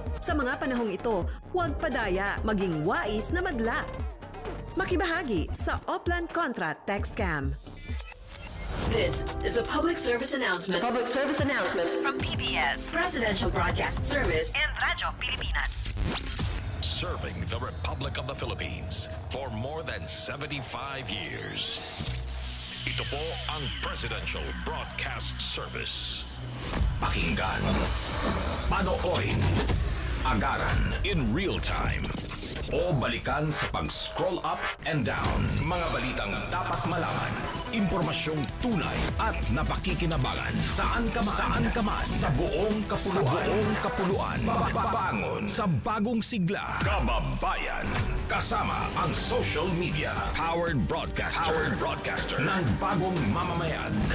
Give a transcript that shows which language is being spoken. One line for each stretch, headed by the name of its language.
Filipino: Sa mga panahong ito, huwag padaya, maging wais na magla. Makibahagi sa Oplan Contra Text Cam.
English: This is a public service announcement. From PBS, Presidential Broadcast Service, and Radyo Pilipinas. Serving the Republic of the Philippines for more than 75 years.
Filipino: Ito po ang Presidential Broadcast Service. Pakinggan, panoorin, agaran
English: in real time,
Filipino: o balikan sa pag-scroll up and down. Mga balitang dapat malaman, impormasyong tunay at napakikinabangan. Saan ka man, sa buong kapuluan. Bangon sa bagong sigla. Kababayan. Kasama ang social media. Powered broadcaster ng bagong mamamayan.